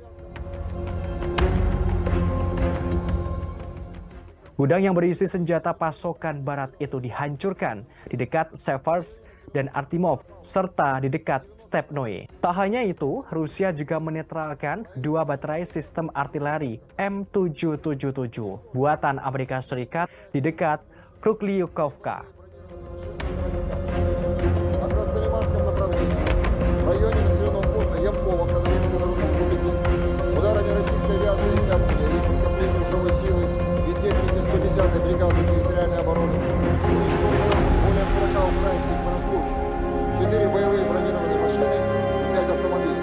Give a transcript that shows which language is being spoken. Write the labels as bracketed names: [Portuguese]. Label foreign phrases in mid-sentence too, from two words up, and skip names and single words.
[Indonesian] Gudang yang berisi senjata pasokan barat itu dihancurkan di dekat Seversk dan Artimov, serta di dekat Stepnoe. Tak hanya itu, Rusia juga menetralkan 2 baterai sistem artileri M777 buatan Amerika Serikat di dekat Krukliukovka. [Russian] Бригады территориальной обороны уничтожено более 40 украинских военнослужащих, 4 боевые бронированные машины и 5 автомобилей.